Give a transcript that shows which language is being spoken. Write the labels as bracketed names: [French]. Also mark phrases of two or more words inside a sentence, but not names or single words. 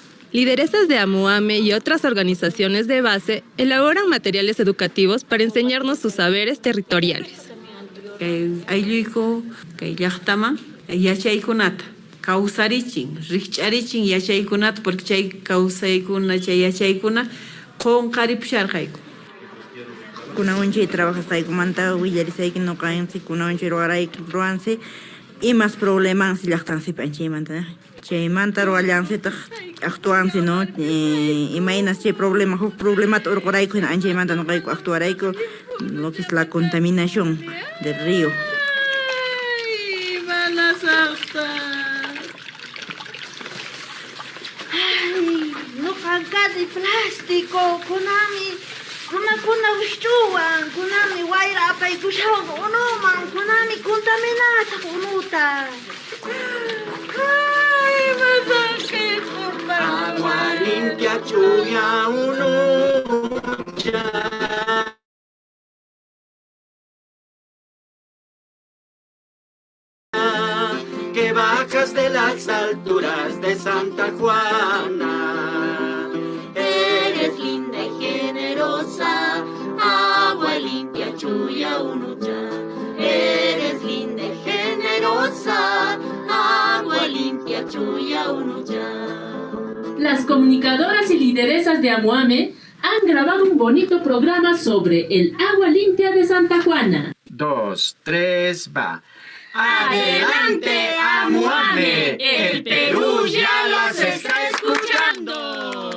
[Spanish] Lideresas de AMUAME y otras organizaciones de base elaboran materiales educativos para enseñarnos sus saberes territoriales. [Quechua] Aylluiko, kay llaqtama, yachaykunata, kawsarichin, rikch'arichin yachaykunata, porque chay kawsaykuna, chay yachaykuna, qonqaripusharqayku. Kunawan chay trabajasaykumanta willarisayki nuqansi, kunawan chay ruwansi, imas problemas llaqtansipi anchaymanta. Chaymanta ruwallansitaq actuansi, no? Imaynas chay problemata urqurayku hina anchaymanta nuqayku actuarayku, [Spanish] lo que es la contaminación del río. [Quechua] Ay, balasaqta. Ay, nuqanqa [Spanish] de plástico, [Quechua] kunami runakuna huch'uwan, kunami wayra apaykushawqa unuman, kunami contaminata unuta. Ay, masakit por [Spanish] agua limpia [Quechua] chuya unucha. [Spanish] Que bajas de las alturas de Santa Juana. Eres linda y generosa, agua limpia [Quechua] chuya unucha. [Spanish] Eres linda y generosa, agua limpia [Quechua] chuya unucha. [Spanish] Las comunicadoras y lideresas de AMUAME han grabado un bonito programa sobre el agua limpia de Santa Juana. 2, 3, va. ¡Adelante, AMUAME! ¡El Perú ya las está escuchando!